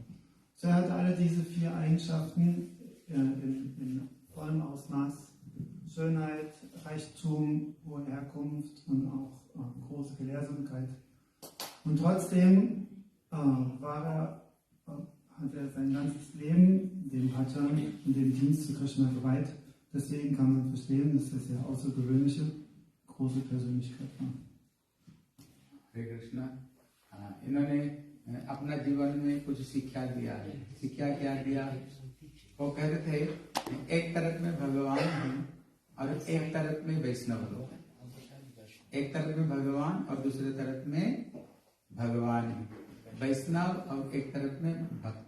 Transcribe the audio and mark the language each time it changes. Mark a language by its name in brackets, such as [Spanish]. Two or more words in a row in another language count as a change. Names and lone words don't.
[German] So, er hat alle diese 4 Eigenschaften in vollem Ausmaß: Schönheit, Reichtum, hohe Herkunft und auch große Gelehrsamkeit. Und trotzdem hat er sein ganzes Leben dem Bhajan und dem Dienst zu Krishna geweiht. Deswegen kann man verstehen, dass er sehr außergewöhnliche, große Persönlichkeit war. [Hindi] हरे कृष्णा। इन्होंने अपना जीवन में कुछ शिक्षा दिया है। शिक्षा क्या दिया? वो कहते थे एक तरफ में भगवान हैं और एक तरफ में वैष्णव लोग हैं। एक तरफ में भगवान और दूसरे तरफ में भगवान है, वैष्णव, और एक तरफ में भक्त।